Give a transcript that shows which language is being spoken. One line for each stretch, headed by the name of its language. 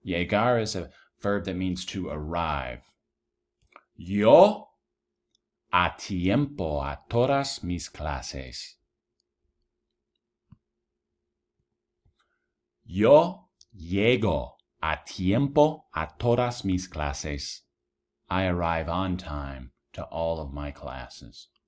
English: Llegar is a verb that means to arrive.
Spanish: Yo a tiempo a todas mis clases. Yo llego a tiempo a todas mis clases.
English: I arrive on time to all of my classes.